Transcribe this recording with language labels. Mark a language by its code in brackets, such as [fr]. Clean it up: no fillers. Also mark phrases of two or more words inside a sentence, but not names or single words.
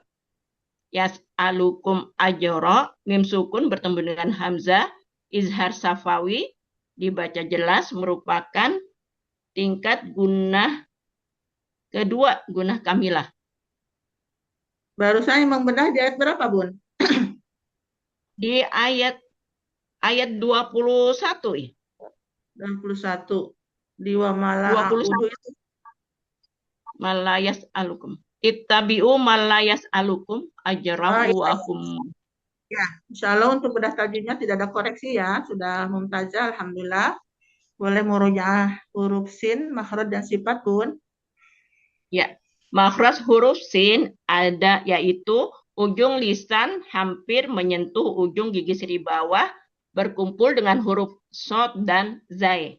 [ar] يسألكم أجرا, [id] mim sukun bertemu dengan hamzah, Izhar safawi dibaca jelas merupakan tingkat gunnah kedua, [ar] غنة كاملة. [id] Barusan Imam bedah di ayat berapa, Bun? Di ayat 21 ya. 21. Di [ar] وما لي [id] 21 a'budu itu. [ar] من لا يسألكم اتبعوا من لا يسألكم أجره و [id] Iya. hum. Ya, insya Allah untuk bedah tajwidnya tidak ada koreksi ya. Sudah mumtazah, alhamdulillah. Boleh murojaah huruf sin, makhraj dan sifat, Bun. Ya, makhraj huruf sin ada yaitu ujung lisan hampir menyentuh ujung gigi seri bawah berkumpul dengan huruf shod dan zai.